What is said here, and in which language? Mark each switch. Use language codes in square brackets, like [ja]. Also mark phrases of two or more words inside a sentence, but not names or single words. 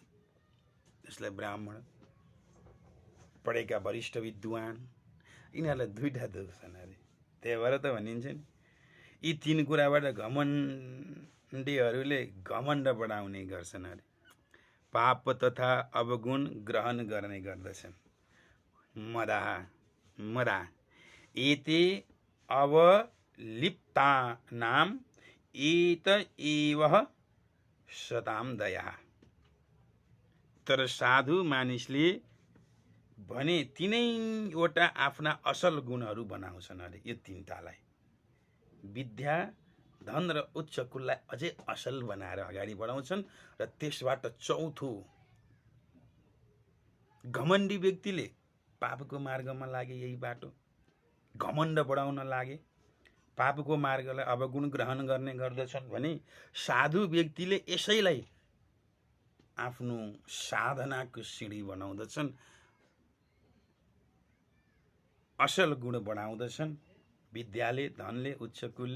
[ne] त्यसलाई ब्राह्मण, पढेका वरिष्ठ विद्वान, यिनीहरूलाई 2टा दुःख छन् अरे। त्यही भएर त भनिन्छ नि, यी 3 कुराबाट घमण्डीहरूले घमण्ड बढाउने गर्छन् अरे। पाप तथा अवगुण ग्रहण गर्ने गर्दछन्। [sa] मदा एते अवलिप्तानाम एत एव सताम दया। [ne] तर साधु मानिसले भने तिनैवटा आफ्ना असल गुणहरू बनाउँछन् अरे। यो 3टालाई, विद्या धन र उच्च कुललाई अझै असल बनाएर अगाडि बढाउँछन्। र त्यसबाट चौथो, घमण्डी व्यक्तिले पापको मार्गमा लागे, यही बाटो घमण्ड बढाउन लागे, पापको मार्गलाई अवगुण ग्रहण गर्ने गर्दछन् भने साधु व्यक्तिले यसैलाई आफ्नो साधनाको सिँढी बनाउँदछन्, असल गुण बनाउँदछन् विद्याले, धनले, उच्च कुलले।